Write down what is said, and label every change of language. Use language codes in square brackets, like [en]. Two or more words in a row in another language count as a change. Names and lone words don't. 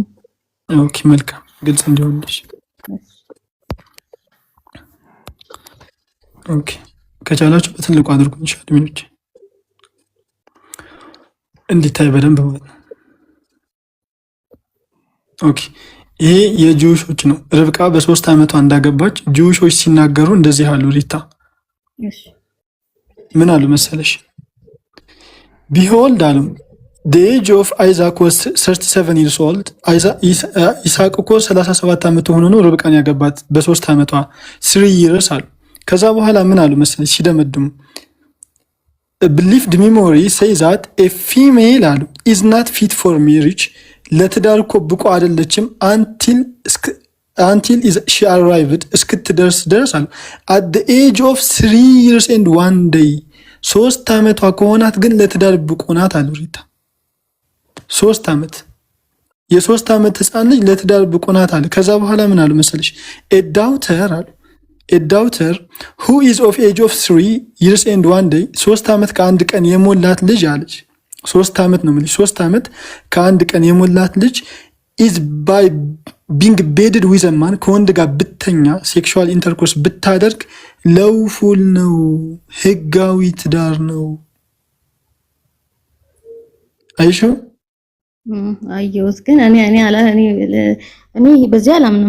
[am] ኦኬ መልካም ግልጽ እንዲሆንልሽ። ኦኬ ከቻላችሁ በትልቁ አድርጉኝ አድሚኖች እንዲታይ በደንብ ማለት ነው። ኦኬ ይሄ የጂውሾች ነው። ርብቃ በ3 ዓመቷ እንዳገባች ጂውሾች ሲናገሩ እንደዚህ አሉ። ሪታ ምን አሉ መሰለሽ? ቢሆልድ አሉ [en] the age of Isaac was 37 years old። [am] ይስሐቅ እኮ 37 ዓመቱ ሆኖ ነው ርብቃን ያገባት በ3 ዓመቷ [en] 3 years [am] አሉ። ከዛ በኋላ ምን አሉ መሰለሽ ሲደመድሙ [en] believed memory say that a female [am] አሉ [en] is not fit for marriage [am] ለትዳር እኮ ብቁ አይደለችም [en] until she arrived [am] እስክትደርስ ድረስ አሉ [en] at the age of 3 years and 1 day [am] 3 ዓመቷ ከሆናት ግን ለትዳር ብቁ ናት አሉ። ሪታ 3 ዓመት የ3 ዓመት ህፃን ልጅ ለትዳር ብቁ ናት አለ። ከዛ በኋላ ምን አሉ መሰለሽ [en] a daughter who is of age of 3 years and 1 day [am] 3 ዓመት ከአንድ ቀን የሞላት ልጅ አለች። 3 ዓመት ነው ማለት 3 ዓመት ከአንድ ቀን የሞላት ልጅ [en] is by being bedded with a man [am] ከወንድ ጋር ብተኛ [en] sexual intercourse [am] ብታደርግ ለውፉል ነው፣ ህጋዊ ትዳር ነው። አይሾ አየሁት ግን እኔ በዚህ አላምንም።